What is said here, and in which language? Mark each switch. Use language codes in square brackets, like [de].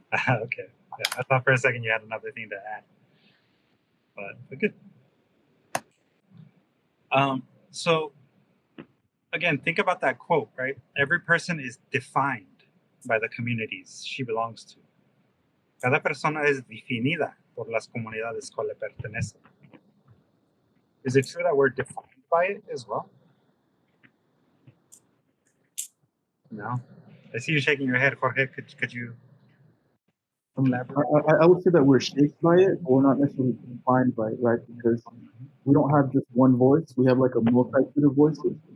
[en] Okay. Yeah, I thought for a second you had another thing to add, but good. So again, think about that quote, right? Every person is defined by the communities she belongs to. [es] Cada persona es definida por las comunidades cual le pertenece. [en] Is it true that we're defined by it as well? No. I see you shaking your head, Jorge. Could you elaborate? I would say that we're shaped by it, but we're not necessarily defined by it, right? Because we don't have just one voice. We have like a multitude of voices.